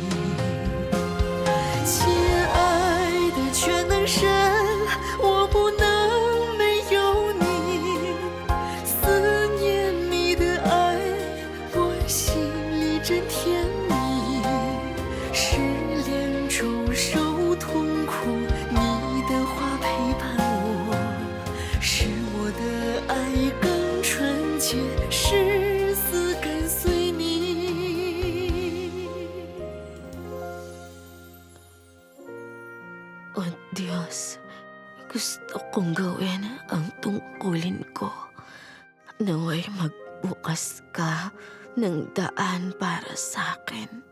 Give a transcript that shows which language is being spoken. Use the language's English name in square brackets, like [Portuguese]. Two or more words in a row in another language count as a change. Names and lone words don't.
[Chinese] 亲爱的全能神，我不能没有你，思念你的爱，我心里真甜蜜。失恋中受痛苦，你的话陪伴我，使我的爱更纯洁，誓死跟随你。 [Filipino] O Diyos, gusto kong gawin ang tungkulin ko. Naway magbukas ka ng daan para sa akin.